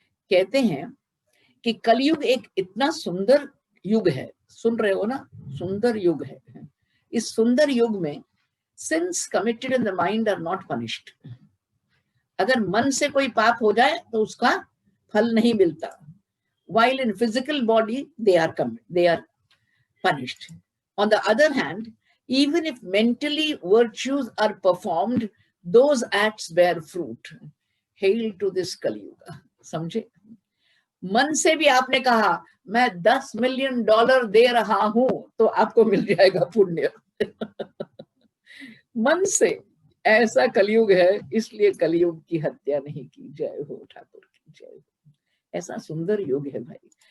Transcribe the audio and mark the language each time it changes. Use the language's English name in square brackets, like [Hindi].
[Hindi] कहते हैं कि कलयुग एक इतना सुंदर युग है, सुन रहे हो ना, सुंदर युग है। इस सुंदर युग में [English] sins committed in the mind are not punished. [Hindi] अगर मन से कोई पाप हो जाए तो उसका फल नहीं मिलता, [English] while in physical body they are punished. On the other hand, even if mentally virtues are performed, those acts bear fruit. Hail to this Kali Yuga. समझे? [Hindi] मन से भी आपने कहा मैं $10 मिलियन दे रहा हूं तो आपको मिल जाएगा पुण्य। मन से, ऐसा कलयुग है, इसलिए कलयुग की हत्या नहीं की। जय हो ठाकुर की जय हो। ऐसा सुंदर युग है भाई।